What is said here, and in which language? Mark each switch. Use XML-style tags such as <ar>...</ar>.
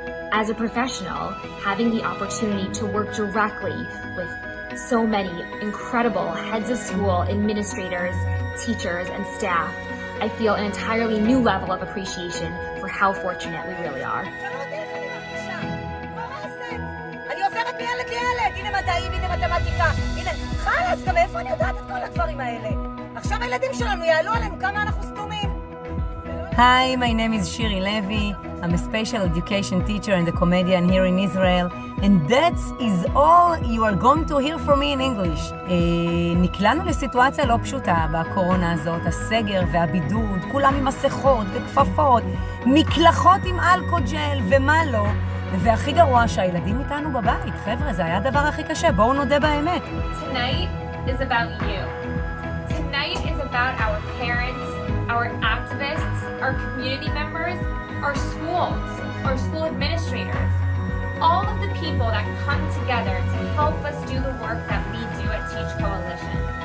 <en>As a professional, having the opportunity to work directly with so many incredible heads of school, administrators, teachers, and staff, I feel an entirely new level of appreciation for how fortunate we really are.</en> <he>אני עוברת מילד לילד, הנה מדעים, הנה מתמטיקה, הנה חלאס, גם איפה אני יודעת את כל הדברים האלה? עכשיו הילדים שלנו יעלו עלינו כמה אנחנו סתומים.</he> <en>Hi, my name is Shiri Levi. I'm a special education teacher and a comedian here in Israel, and that is all you are going to hear from me in English.</en> <he>נקלענו לסיטואציה לא פשוטה בקורונה הזאת, הסגר והבידוד, כולם עם מסכות וכפפות, מקלחות עם אלכוג'ל ומה לא, והכי גרוע שהילדים איתנו בבית. חבר'ה, זה היה הדבר הכי קשה, בואו נודה באמת.</he> <en>Tonight is about you. Tonight is about our parents, our activists, our community members, our schools, our school administrators, all of the people that come together to help us do the work that we do at Teach Coalition.</en>